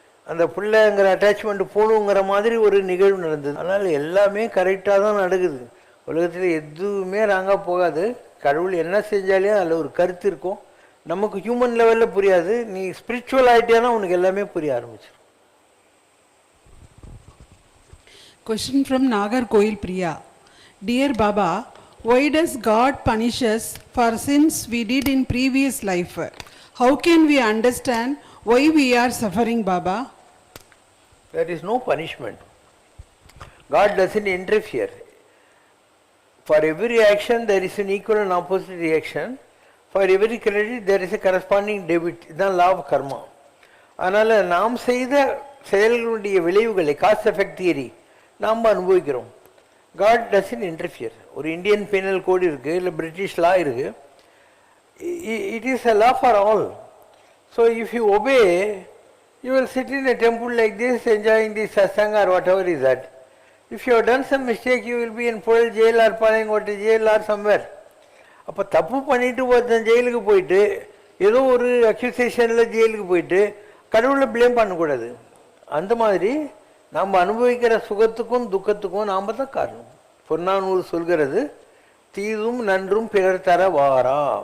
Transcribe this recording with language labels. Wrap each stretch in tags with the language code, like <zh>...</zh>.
<ta>அந்த பிள்ளைங்கிற அட்டாச்மெண்ட் போகணுங்கிற மாதிரி ஒரு நிகழ்வு நடந்தது. அதனால் எல்லாமே கரெக்டாக தான் நடக்குது. உலகத்தில் எதுவுமே ராங்காக போகாது. கடவுள் என்ன செஞ்சாலே அதில் ஒரு கருத்து இருக்கும், நமக்கு ஹியூமன் லெவலில் புரியாது. நீ ஸ்பிரிச்சுவல் ஆகிட்டேன்னா உனக்கு எல்லாமே புரிய ஆரம்பிச்சிடும்.</ta> <en>Question from Nagarkoil Priya. Dear Baba, why does God punish us for sins we did in previous life? How can we understand why we are suffering, Baba? There is no punishment. God doesn't interfere. For every action there is an equal and opposite reaction. For every credit there is a corresponding debit.</en> <ta>இதுதான்</ta> <en>law of karma.</en> <ta>அதனால் நாம் செய்த செயல்களுடைய விளைவுகளை cost effect theory நாம் அனுபவிக்கிறோம்.</ta> <en>God doesn't interfere.</en> <ta>ஒரு Indian penal code இருக்குது, இல்லை பிரிட்டிஷ் லா இருக்குது.</ta> <en>It is a law for all. So if you obey, you will sit in a temple like this enjoying the satsanga or whatever is that. If you have done some mistake, you will be in Pol jail or Palangota jail or somewhere.</en> <ta>அப்போ தப்பு பண்ணிட்டு ஒருத்தன் ஜெயிலுக்கு போயிட்டு ஏதோ ஒரு அக்யூசேஷனில் ஜெயிலுக்கு போயிட்டு கடவுளை ப்ளேம் பண்ணக்கூடாது. அந்த மாதிரி நாம் அனுபவிக்கிற சுகத்துக்கும் துக்கத்துக்கும் நாம் தான் காரணம். பொன்னானூறு சொல்கிறது, தீதும் நன்றும் பிறர் தர வாரா.</ta>